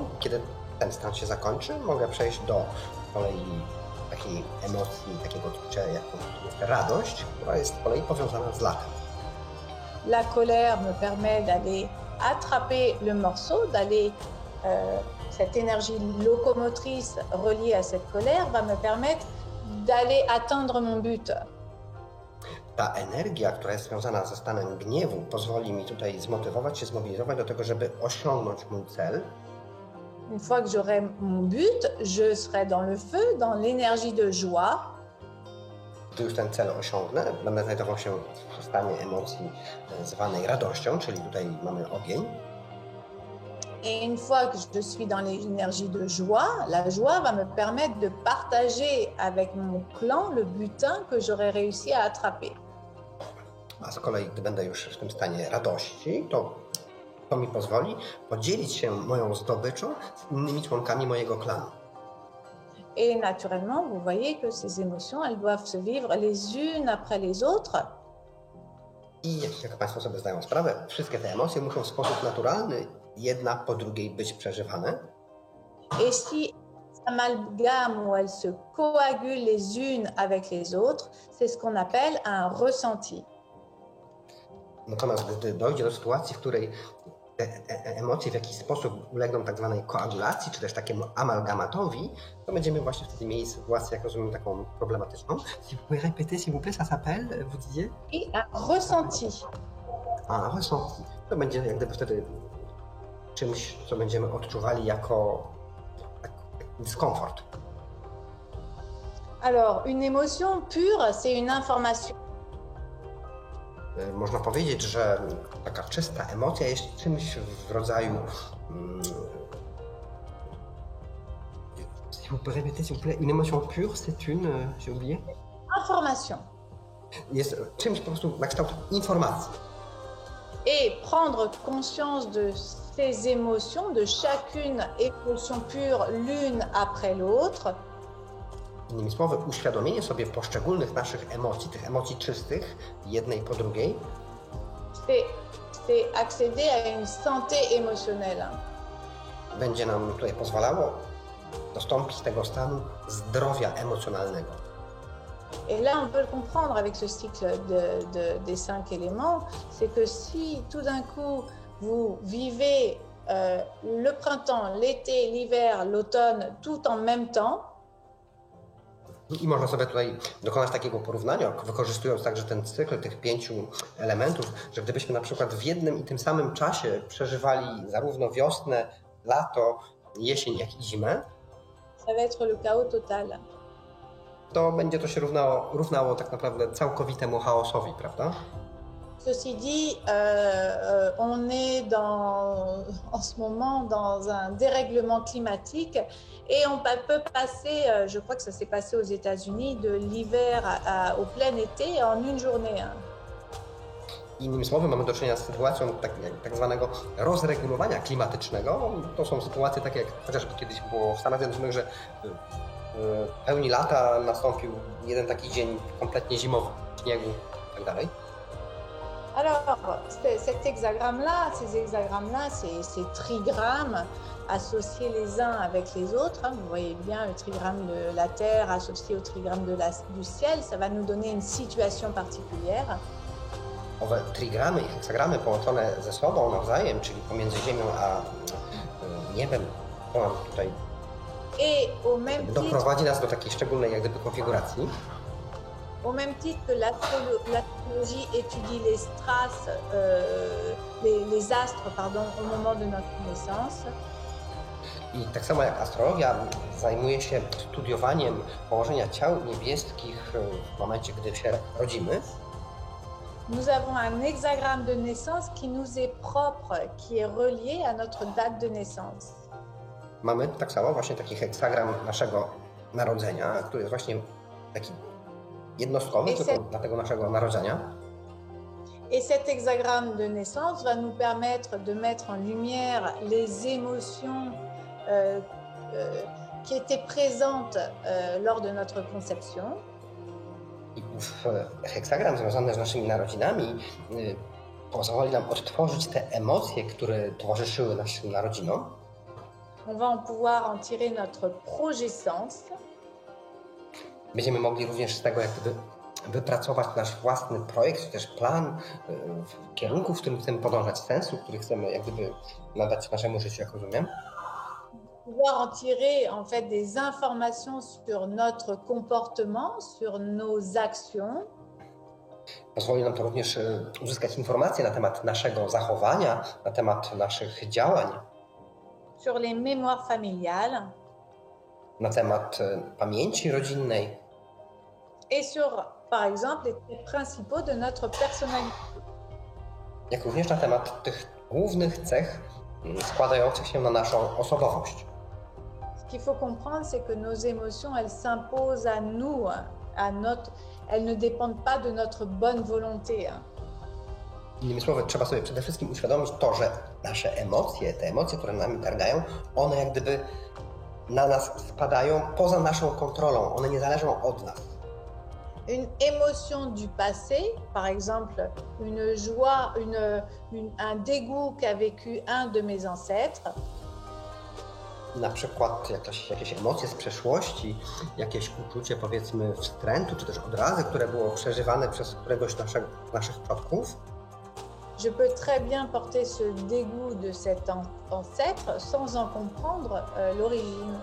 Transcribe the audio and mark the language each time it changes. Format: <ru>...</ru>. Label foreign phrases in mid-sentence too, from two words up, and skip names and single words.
<pl>Kiedy ten stan się zakończy, mogę przejść do kolei takiej emocji, takiego odczucia, jaką jest radość, która jest z kolei powiązana z latem.</pl> <fr>La colère me permet d'aller attraper le morceau, d'aller cette énergie locomotrice reliée à cette colère va me permettre d'aller atteindre mon but.</fr> <pl>Ta energia, która jest związana ze stanem gniewu, pozwoli mi tutaj zmotywować się, zmobilizować do tego, żeby osiągnąć mój cel.</pl> <fr>Une fois que j'aurai mon but, je serai dans le feu, dans l'énergie de joie.</fr> <pl>Gdy już ten cel osiągnę, będę znajdował się w stanie emocji zwanej radością, czyli tutaj mamy ogień.</pl> <fr>Et une fois que je suis dans l'énergie de joie, la joie va me permettre de partager avec mon clan le butin que j'aurai réussi à attraper.</fr> <pl>A z kolei, gdy będę już w tym stanie radości, to mi pozwoli podzielić się moją zdobyczą z innymi członkami mojego klanu.</pl> <fr>Et naturellement, vous voyez que ces émotions, elles doivent se vivre les unes après les autres.</fr> <pl>I jak Państwo sobie zdają sprawę, wszystkie te emocje muszą w sposób naturalny jedna po drugiej być przeżywane.</pl> <fr>Et si s'amalgament ou elles se coagulent les unes avec les autres, c'est ce qu'on appelle un ressenti.</fr> <pl>Natomiast gdy dojdzie do sytuacji, w której te emocje w jakiś sposób ulegną tak zwanej koagulacji, czy też takiemu amalgamatowi, to będziemy właśnie wtedy mieli sytuację, jak rozumiem, taką problematyczną.</pl> <fr>Si vous pouvez répéter, s'il vous plaît, ça s'appelle, vous disiez? Et un ressenti. A, ressenti.</fr> <pl>To będzie jak gdyby wtedy czymś, co będziemy odczuwali jako dyskomfort.</pl> <fr>Alors, une émotion pure, c'est une information.</fr> <pl>Można powiedzieć, że taka czysta emocja jest czymś w rodzaju...</pl> <fr>Si vous pouvez répéter, s'il vous plaît, une émotion pure, c'est une... J'ai oublié. Information.</fr> <pl>Jest czymś po prostu na kształt informacji.</pl> <fr>Et prendre conscience de ces émotions, de chacune émotion pure, l'une après l'autre,</fr> <pl>Innymi słowy, uświadomienie sobie poszczególnych naszych emocji, tych emocji czystych, jednej po drugiej,</pl> <fr>c'est accéder à une santé émotionnelle.</fr> <pl>będzie nam tutaj pozwalało dostąpić tego stanu zdrowia emocjonalnego.</pl> <fr>Et là, on peut le comprendre avec ce cycle des 5 éléments, c'est que si tout d'un coup, vous vivez le printemps, l'été, l'hiver, l'automne, tout en même temps,</fr> <pl>I można sobie tutaj dokonać takiego porównania, wykorzystując także ten cykl tych 5 elementów, że gdybyśmy na przykład w jednym i tym samym czasie przeżywali zarówno wiosnę, lato, jesień, jak i zimę,</pl> <fr>ça va être le chaos total.</fr> <pl>to będzie to się równało tak naprawdę całkowitemu chaosowi, prawda?</pl> <fr>Ceci dit, on est en ce moment dans un dérèglement climatique et on peut passer, je crois que ça s'est passé aux États-Unis, de l'hiver au plein été en une journée.</fr> <pl>Innymi słowy, mamy do czynienia z sytuacją tak zwanego rozregulowania klimatycznego. To są sytuacje takie, jak chociażby kiedyś było w Stanach Zjednoczonych, że w pełni lata nastąpił jeden taki dzień kompletnie zimowy, śniegu i tak dalej.</pl> <fr>Alors, cet hexagramme-là, ces hexagrammes-là, ces trigrammes associés les uns avec les autres, hein, vous voyez bien le trigramme de la Terre associé au trigramme du ciel, ça va nous donner une situation particulière.</fr> <pl>Owe trigramy i heksagramy połączone ze sobą nawzajem, czyli pomiędzy Ziemią a niebem, to nam tutaj doprowadzi nas do takiej szczególnej jak gdyby konfiguracji.</pl> <fr>Au même titre que l'astrologie étudie les strass, les astres, pardon, au moment de notre naissance.</fr> <pl>I tak samo jak astrologia zajmuje się studiowaniem położenia ciał niebieskich w momencie, gdy się rodzimy.</pl> <fr>Nous avons un hexagramme de naissance qui nous est propre, qui est relié à notre date de naissance.</fr> <pl>Mamy tak samo właśnie taki heksagram naszego narodzenia, który jest właśnie taki jednostkowy tylko dla tego naszego narodzenia.</pl> <fr>Et cet hexagramme de naissance va nous permettre de mettre en lumière les émotions qui étaient présentes lors de notre conception.</fr> <pl>I heksagram związany z naszymi narodzinami pozwoli nam odtworzyć te emocje, które towarzyszyły naszym narodzinom.</pl> <fr>On va pouvoir en tirer notre progescence.</fr> <pl>Będziemy mogli również z tego jak gdyby wypracować nasz własny projekt, czy też plan kierunku, w którym chcemy podążać, sensu, który chcemy jak gdyby nadać naszemu życiu, jak rozumiem.</pl> <fr>Pouvoir en tirer en fait des informations sur notre comportement, sur nos actions.</fr> <pl>Pozwoli nam to również uzyskać informacje na temat naszego zachowania, na temat naszych działań.</pl> <fr>Sur les mémoires familiales.</fr> <pl>Na temat pamięci rodzinnej.</pl> <fr>Et sur, par exemple, les traits principaux de notre personnalité.</fr> <pl>Jak również na temat tych głównych cech składających się na naszą osobowość.</pl> <fr>Ce qu'il faut comprendre, c'est que nos émotions, elles s'imposent à nous, elles ne dépendent pas de notre bonne volonté.</fr> <pl>Innymi słowy, trzeba sobie przede wszystkim uświadomić to, że nasze emocje, te emocje, które nami targają, one jak gdyby na nas spadają poza naszą kontrolą, one nie zależą od nas.</pl> <fr>Une émotion du passé, par exemple une joie, un dégoût qu'a vécu un de mes ancêtres.</fr> <pl>Na przykład jakieś emocje z przeszłości, jakieś uczucie powiedzmy wstrętu, czy też odrazy, które było przeżywane przez któregoś z naszych przodków.</pl> <fr>Je peux très bien porter ce dégoût de cet ancêtre sans en comprendre l'origine.</fr>